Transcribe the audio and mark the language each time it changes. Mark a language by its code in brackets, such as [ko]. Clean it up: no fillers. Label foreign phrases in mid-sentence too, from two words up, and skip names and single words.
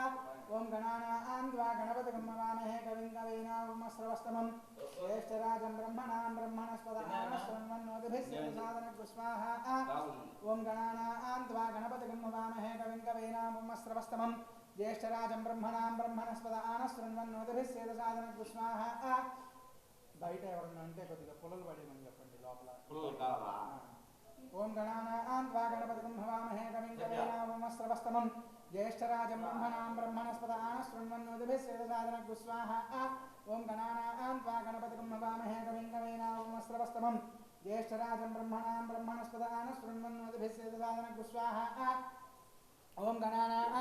[sa] ओं गणानां त्वा गणपतिं हवामहे कविं कवीनामुपमस्रवस्तमं ज्येष्ठराजं ब्रह्मणां ब्रह्मणस्पत आनशृण्वन्नोतिभिः सेदसादनगुस्वाहा ओं गणानां त्वा गणपतिं हवामहे कविं कवीनामुपमस्रवस्तमं ज्येष्ठराजं ब्रह्मणां ब्रह्मणस्पत आनशृण्वन्नोतिभिः सेदसादनगुस्वाहा [te] బయట ఎవరన్నా అంటే కొద్దిగా పుల్లలు పడేమని చెప్పండి లోపల. [sa] ఓం గణానాం త్వా గణపతిం హవామహే కవిం కవీనాముపమస్రవస్తమం ज्येष्ठराजं ब्रह्मणां ब्रह्मणस्पत आनशृण्वन्नोतिभिः सेदसादनगुस्वाहा ओं गणानां त्वा गणपतिं हवामहे कविं कवीनामुपमस्रवस्तमं ज्येष्ठराजं ब्रह्मणां ब्रह्मणस्पत आनशृण्वन्नोतिभिः सेदसादनगुस्वाहा ओं गणानां